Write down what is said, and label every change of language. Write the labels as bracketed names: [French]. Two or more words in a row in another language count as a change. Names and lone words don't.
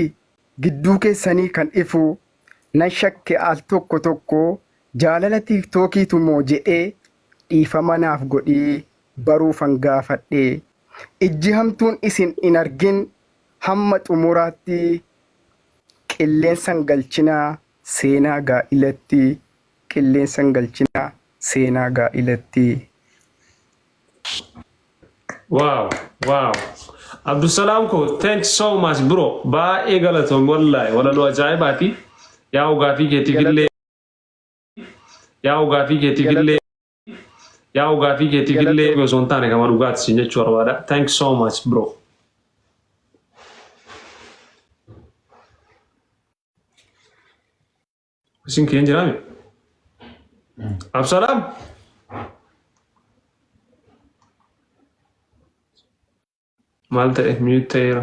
[Oromo] gidduu keessanii kan ifu nan shakke al tokko tokko jaalala tiiktookiitu moo jedhee dhiifama naaf godhii baruufan gaafadhee ijji hamtuun isin hin argin hamma xumuraatti qilleensan galchinaa seenaa gaa'ilatti qilleensan galchinaa seenaa gaa'ilatti. [English] Wow, wow. [Oromo] Abdussalam ko, [English] thanks so much bro. [Oromo] Baay'ee galatoom wallahi walaloo ajaa'ibaati. Yaa ugaafii keetiifillee yaa ugaafii keetiifillee osoo hin taane gama dhugaati siin jechuu barbaada. [English] Thanks so much bro. [Oromo] Isin keen jiraame? Absalam? Maal ta'e mute ta'eera.